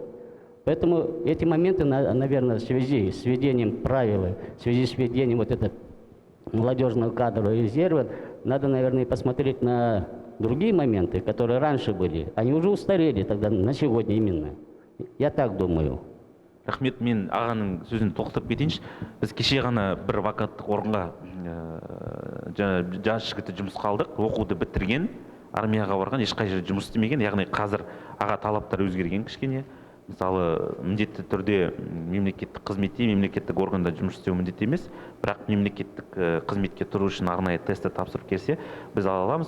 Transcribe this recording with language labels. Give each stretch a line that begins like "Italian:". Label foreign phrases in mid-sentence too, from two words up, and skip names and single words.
Russian: Поэтому эти моменты, наверное, в связи с введением правил, в связи с введением вот этого молодежного кадрового резерва, надо, наверное, посмотреть на другие моменты, которые раньше были. Они уже устарели тогда, на сегодня именно. Я так думаю.
Kazakh: Рахмет, мен ағаның сөзін тоқтап кетейінші. Біз кеше ғана бір ваканттық орынға жас жігітті жұмысқа алдық, оқуды бітірген, армияға барған, ешқай жерде жұмыс істемеген, яғни қазір аға талаптар өзгерген кішкене. Мысалы, міндетті түрде мемлекеттік қызметте, мемлекеттік органда жұмыс істеу міндетті емес, бірақ мемлекеттік қызметке тұру үшін арнайы тестті тапсырып келсе, біз ала аламыз.